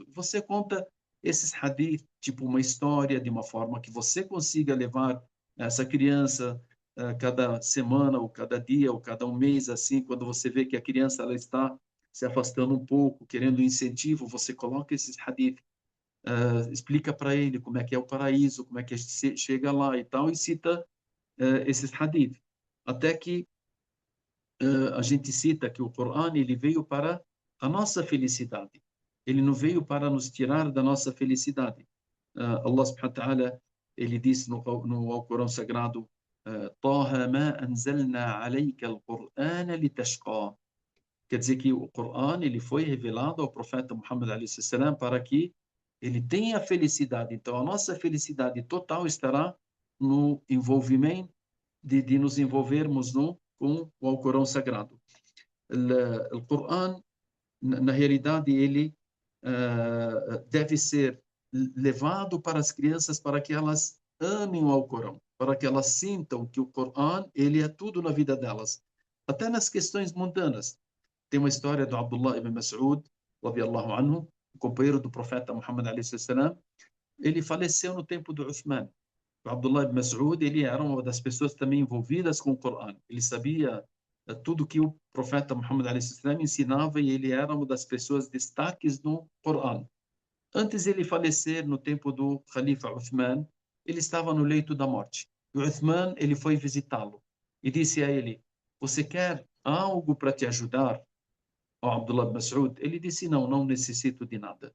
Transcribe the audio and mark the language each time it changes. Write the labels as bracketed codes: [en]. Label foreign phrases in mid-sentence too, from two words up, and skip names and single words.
[pt] Você conta esses hadith, tipo uma história, de uma forma que você consiga levar essa criança cada semana, ou cada dia, ou cada um mês, assim, quando você vê que a criança ela está se afastando um pouco, querendo incentivo, você coloca esses hadith, explica para ele como é que é o paraíso, como é que se chega lá e tal, e cita esses hadith. Até que a gente cita que o Coran ele veio para a nossa felicidade. Ele não veio para nos tirar da nossa felicidade. [ar] الله سبحانه و تعالى, [pt] ele disse no Alcorão Sagrado, [ar] طه ما أنزلنا عليك القرآن لتشقى. [pt] Quer dizer que o Coran ele foi revelado ao profeta Muhammad [ar] عليه السلام [pt] para que ele tenha felicidade. Então, a nossa felicidade total estará no envolvimento de nos envolvermos com o Alcorão Sagrado. O Coran, na realidade, ele deve ser levado para as crianças para que elas amem o Alcorão, para que elas sintam que o Coran ele é tudo na vida delas, até nas questões mundanas. Tem uma história do Abdullah ibn Mas'ud, [ar] رضي الله عنه, [pt] o companheiro do profeta Muhammad [ar] عليه السلام. [pt] Ele faleceu no tempo do Uthman. O Abdullah ibn Mas'ud, ele era uma das pessoas também envolvidas com o Coran. Ele sabia tudo que o profeta Muhammad [ar] عليه السلام [pt] ensinava e ele era uma das pessoas destaques no Coran. Antes de ele falecer, no tempo do Khalifa Uthman, ele estava no leito da morte. E o Uthman, ele foi visitá-lo e disse a ele: você quer algo para te ajudar? Ao Abdullah ibn Mas'ud, ele disse: não, não necessito de nada.